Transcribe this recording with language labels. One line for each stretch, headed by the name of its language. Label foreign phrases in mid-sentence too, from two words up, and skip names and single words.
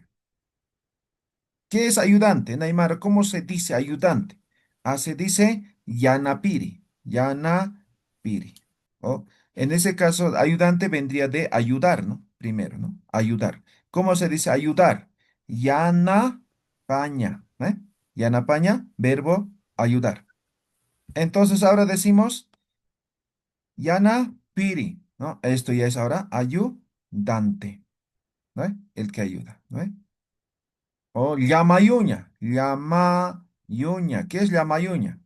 Spanish: ¿Qué es ayudante, Neymar? ¿Cómo se dice ayudante? Ah, se dice yanapiri, yanapiri. ¿Oh? En ese caso, ayudante vendría de ayudar, ¿no? Primero, ¿no? Ayudar. ¿Cómo se dice ayudar? Yanapaña, ¿eh? Yanapaña, verbo ayudar. Entonces ahora decimos yanapiri, ¿no? Esto ya es ahora ayudante. ¿No? El que ayuda, ¿no? O llamayuña, llamayuña. ¿Qué es llamayuña?